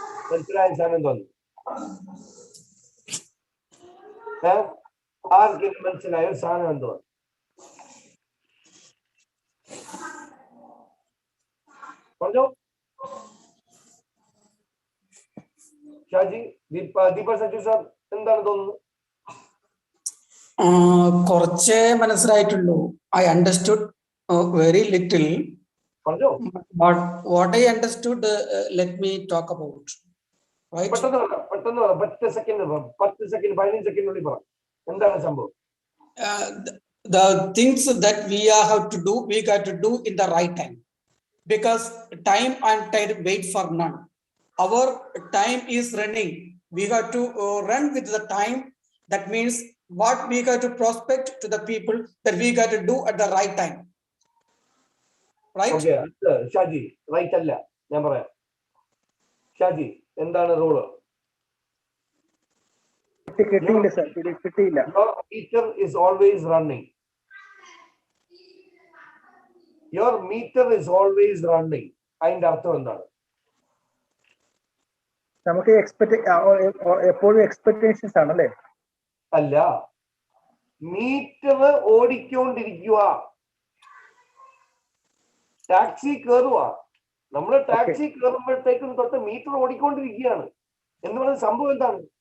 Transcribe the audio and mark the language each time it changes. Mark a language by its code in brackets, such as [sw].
[ml] മനസ്സിലായ സാധനം തോന്നി ആർക്കെങ്കിലും മനസ്സിലായ സാധനം എന്തോ പറഞ്ഞോ ഷാജി ദീപ സജു സാർ എന്താണ് തോന്നുന്നത് കുറച്ചേ മനസ്സിലായിട്ടുള്ളൂ [en] I understood very little [ml] പറഞ്ഞോ [en] but what I understood let me talk about right [ml] പെട്ടെന്ന് പറ 10 സെക്കൻഡ് 15 സെക്കൻഡിനുള്ളിൽ പറ എന്താണ് സംഭവം [en] the things that we have to do we got to do in the right time because time and tide wait for none. Our time is running, we got to run with the time. That means what we got to prospect to the people that we got to do at the right time, right? [ml] Okay, Shaji right അല്ല ഞാൻ പറയാം ഷാജി എന്താണ് rule കിട്ടിയില്ല sir കിട്ടിയില്ല [en] Your meter is always running. Your meter is always running. [ml] അതിന്റെ അർത്ഥം എന്താണ് നമുക്ക് എപ്പോഴും എക്സ്പെക്ടേഷൻസ് ആണല്ലേ അല്ല മീറ്റർ ഓടിക്കൊണ്ടിരിക്കുക ടാക്സി കയറുക നമ്മള് ടാക്സി കയറുമ്പോഴത്തേക്കും തൊട്ട് മീറ്റർ ഓടിക്കൊണ്ടിരിക്കുകയാണ് എന്ന് പറയുന്ന സംഭവം എന്താണ്